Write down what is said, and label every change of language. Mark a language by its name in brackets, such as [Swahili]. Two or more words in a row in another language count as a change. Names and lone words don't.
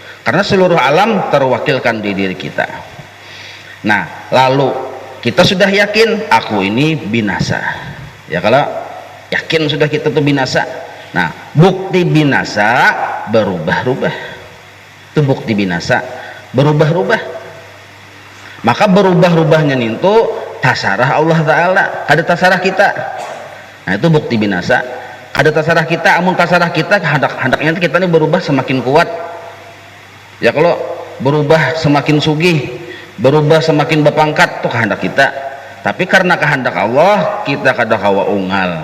[Indonesian] karena seluruh alam terwakilkan di diri kita. Nah, lalu kita sudah yakin aku ini binasa. Ya, kalau yakin sudah kita tuh binasa. Nah, bukti binasa berubah-ubah. Itu bukti binasa berubah-ubah. Maka berubah-ubahnya itu tasarah Allah Ta'ala, [Banjar] kada tasarah kita. [Indonesian] Nah, itu bukti binasa. [Banjar] Kada tasarah kita, amun tasarah kita hendak-hendaknya kita ini berubah semakin kuat. [Indonesian] Ya, kalau berubah semakin sugih, berubah semakin berpangkat, itu kehendak kita. [Banjar] Tapi karena kehendak Allah, kita kada kawa unggal.